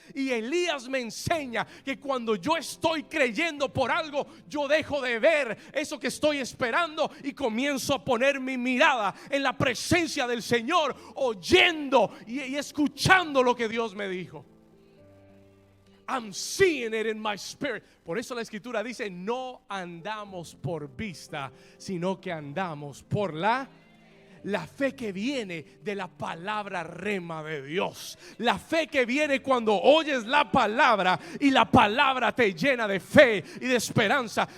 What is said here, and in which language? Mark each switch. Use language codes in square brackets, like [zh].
[es] Y Elías me enseña que cuando yo estoy creyendo por algo, yo dejo de ver eso que estoy esperando y comienzo a poner mi mirada en la presencia del Señor, oyendo y escuchando lo que Dios me dijo. [en] I'm seeing it in my spirit. [es] Por eso la escritura dice: no andamos por vista, sino que andamos por la fe que viene de la palabra rema de Dios. La fe que viene cuando oyes la palabra y la palabra te llena de fe y de esperanza.